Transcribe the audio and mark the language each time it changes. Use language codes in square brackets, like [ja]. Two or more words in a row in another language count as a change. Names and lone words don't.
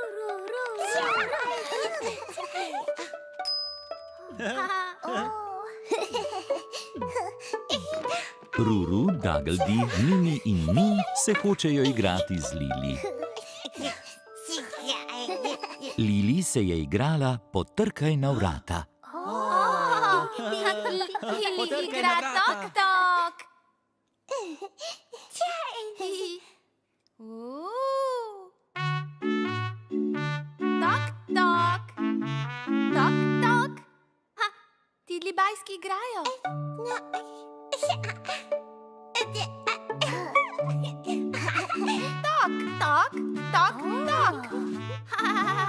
[sl] Ruru, Dagldi, Mimi in Mi se hočejo igrati z Lili. Lili se je igrala Potrkaj na vrata. Lili igra tok, tok! Tok, tok! Tok, tok! Tidlibajski igrajo. Tok, tok, tok, tok!